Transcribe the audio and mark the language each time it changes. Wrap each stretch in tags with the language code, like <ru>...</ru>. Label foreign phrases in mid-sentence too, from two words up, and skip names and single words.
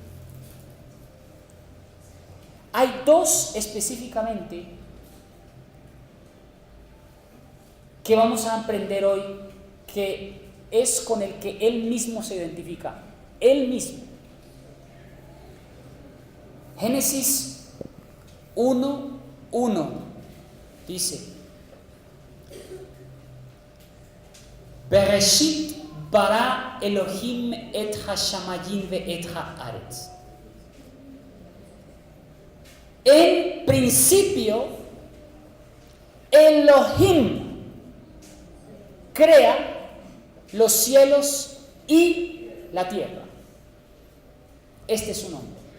<es>Hay dos específicamente que vamos a aprender hoy que es con el que Él mismo se identifica. Él mismo. Génesis 1:1 dice:</es> <he>בראשית ברא אלהים את השמים ואת הארץ.</he> <es>En principio, Elohim crea los cielos y la tierra. Este es su nombre.</es>